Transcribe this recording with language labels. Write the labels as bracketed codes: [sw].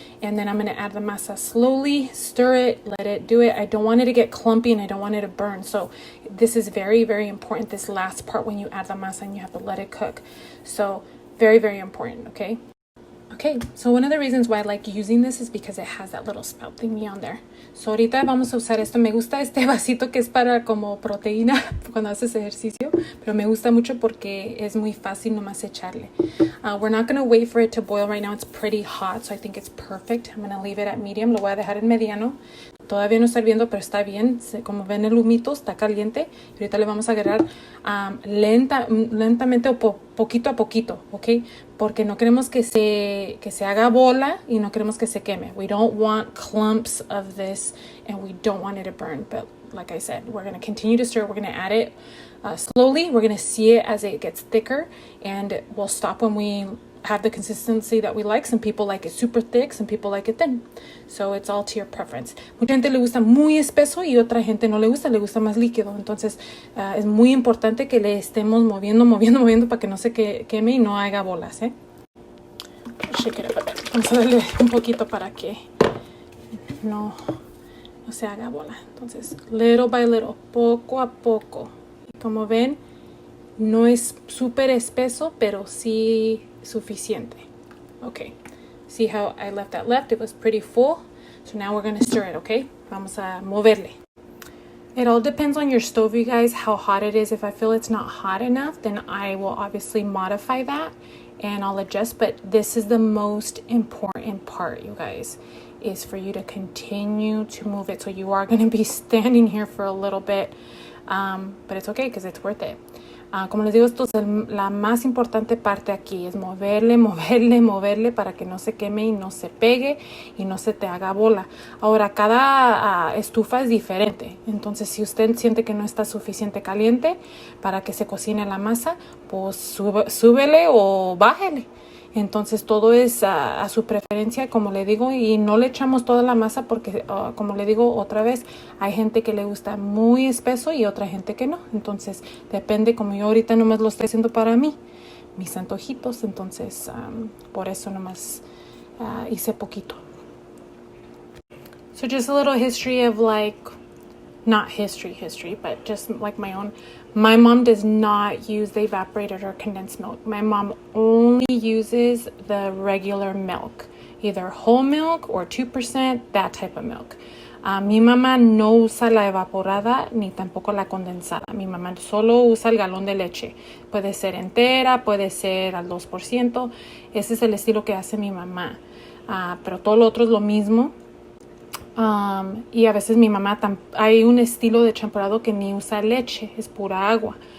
[en] And then I'm going to add the masa slowly, stir it, let it do it. I don't want it to get clumpy and I don't want it to burn. So this is very, very important, this last part when you add the masa and you have to let it cook. So very, very important, okay? Okay, so one of the reasons why I like using this is because it has that little spout thingy on there. [es] So ahorita vamos a usar esto. Me gusta este vasito que es para como proteína cuando haces ejercicio, pero me gusta mucho porque es muy fácil nomás echarle. [en] We're not going to wait for it to boil right now. It's pretty hot, so I think it's perfect. I'm going to leave it at medium. [es] Lo voy a dejar en mediano. Todavía no está hirviendo, pero está bien. Como ven el humito, está caliente. Y ahorita le vamos a agregar lentamente o poquito a poquito, ¿ok? Porque no queremos que se haga bola y no queremos que se queme. [en] We don't want clumps of this and we don't want it to burn. But like I said, we're going to continue to stir. We're going to add it slowly. We're going to see it as it gets thicker. And we'll stop when we have the consistency that we like. Some people like it super thick, some people like it thin. So it's all to your preference. [es] Mucha gente le gusta muy espeso y otra gente no le gusta más líquido. Entonces es muy importante que le estemos moviendo para que no se queme y no haga bolas, ¿eh? [en] Shake it up a bit. [es] Vamos a darle un poquito para que no se haga bola. Entonces, [en] little by little, [es] poco a poco. Y como ven, no es súper espeso, pero sí suficiente. [en] Okay, see how I left that left? It was pretty full. So now we're going to stir it, okay? [es] Vamos a moverle. [en] It all depends on your stove, you guys, how hot it is. If I feel it's not hot enough, then I will obviously modify that and I'll adjust. But this is the most important part, you guys, is for you to continue to move it. So you are going to be standing here for a little bit, but it's okay because it's worth it. [es] Como les digo, esto es la más importante parte aquí, es moverle para que no se queme y no se pegue y no se te haga bola. Ahora, cada estufa es diferente, entonces si usted siente que no está suficiente caliente para que se cocine la masa, pues súbele o bájele. Entonces todo es a su preferencia, como le digo, y no le echamos toda la masa porque, como le digo otra vez, hay gente que le gusta muy espeso y otra gente que no. Entonces depende, como yo ahorita nomás lo estoy haciendo para mí, mis antojitos, entonces por eso nomás hice poquito. [en] So just a little history of not history, but just like my own. My mom does not use the evaporated or condensed milk. My mom only uses the regular milk, either whole milk or 2%, that type of milk. [es] Mi mamá no usa la evaporada ni tampoco la condensada. Mi mamá solo usa el galón de leche. Puede ser entera, puede ser al 2%. Ese es el estilo que hace mi mamá. Pero todo lo otro es lo mismo. Y a veces mi mamá hay un estilo de champurrado que ni usa leche, es pura agua.